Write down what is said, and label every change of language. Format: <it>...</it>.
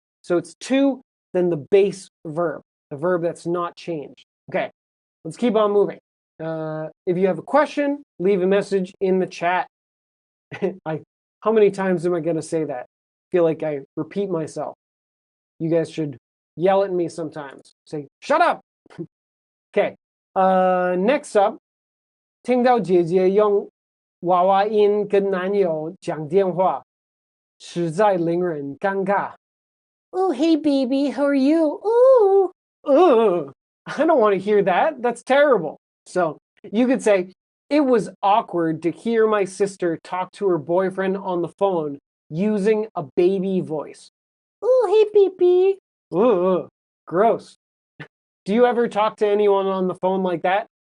<en>So it's to, then the base verb, the verb that's not changed. Okay, let's keep on moving. If you have a question, leave a message in the chat. How many times am I going to say that? I feel like I repeat myself. You guys should yell at me sometimes. Say, shut up! Okay, next up,</en> <zh>听到姐姐用娃娃音跟男友讲电话，实在令人尴尬。</zh> <en>Oh, hey, baby, how are you? Ooh, I don't want to hear that. That's terrible. So you could say, it was awkward to hear my sister talk to her boyfriend on the phone using a baby voice. Oh, hey, baby. Gross. Do you ever talk to anyone on the phone like that?</en>